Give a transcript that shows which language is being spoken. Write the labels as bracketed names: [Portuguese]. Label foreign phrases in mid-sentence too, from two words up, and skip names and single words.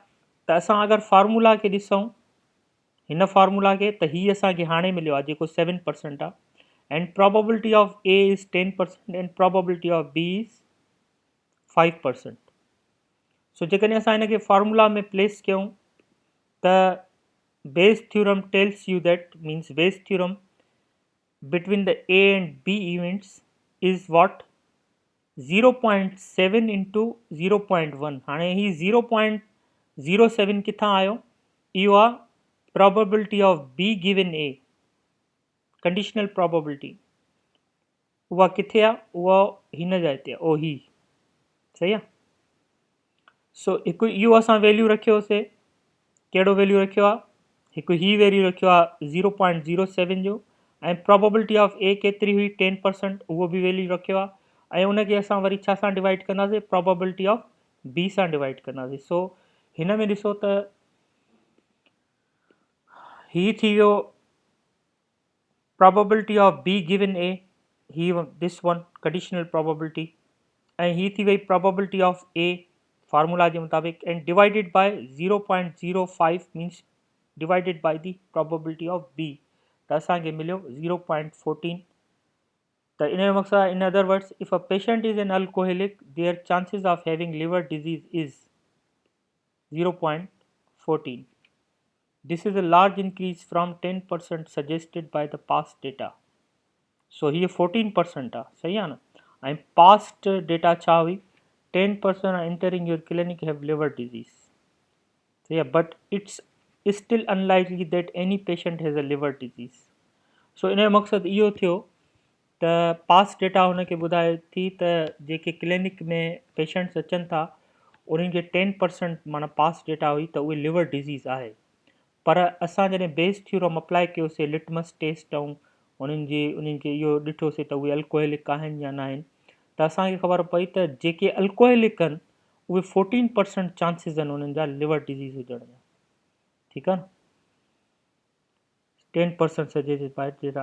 [Sindhi] त असां अगरि फार्मूला खे ॾिसूं हिन फार्मूला खे त ही असांखे हाणे मिलियो आहे जेको 7% आहे। [English] And probability of A is 10% and probability of B is 5%. [Sindhi] सो जेकॾहिं असां हिन खे फार्मूला में प्लेस कयूं त [English] Bayes theorem tells you that means Bayes theorem between the A and B events is what 0.7 into 0.1. [Sindhi] हाणे ही 0.07 किथां आयो, इहो आहे [English] probability of B given A, conditional probability. [Sindhi] उहा किथे आहे, उहा हिन जाइ ते आहे, ओ ही। सही आहे, सो हिकु इहो असां वैल्यू रखियोसीं, कहिड़ो वैल्यू रखियो आहे, हिकु ही वैल्यू रखियो आहे 0.07 जो। ऐं [English] probability of A [Sindhi] केतिरी हुई 10%, उहो बि वैल्यू रखियो आहे। ऐं उनखे असां वरी छा सां डिवाइड कंदासीं, [English] probability of B [Sindhi] सां डिवाइड कंदासीं। सो हिन में ॾिसो त ही थी वियो [English] probability of B given A, [Sindhi] ही [English] this one conditional probability, [Sindhi] ऐं ही थी वई [English] probability of A [Sindhi] फार्मूला जे मुताबिक़, [English] And divided by 0.05 means divided by the probability of B, [Sindhi] त असांखे मिलियो 0.14। त इन जो मक़सदु आहे, [English] In other words, if a patient is an alcoholic their chances of having liver disease is 0.14. This is a large increase from 10% suggested by the past data. So here 14% आहे। [Sindhi] सही आहे न, ऐं [English] past data [Sindhi] छा हुई, [English] 10% are entering your clinic have liver disease. So yeah, but it's still unlikely that any patient has a liver disease. [Sindhi] So इन जो मक़सदु इहो थियो त [English] past data [Sindhi] हुनखे ॿुधाए थी त जेके क्लिनिक में पेशेंट्स अचनि था उन्हनि खे 10% माना पास्ट डेटा हुई त उहे [English] liver disease [Sindhi] आहे। पर असां जॾहिं [English] Bayes theorem apply [Sindhi] कयोसीं, [English] litmus test [Sindhi] ऐं उन्हनि खे इहो ॾिठोसीं त उहे अल्कोहलिक आहिनि या न आहिनि, त असांखे ख़बर पई त जेके अल्कोहलिक आहिनि उहे 14% चांसिस आहिनि उन्हनि जा [English] liver disease [Sindhi] हुजण जा। ठीकु आहे न, 10% [English] suggested by data.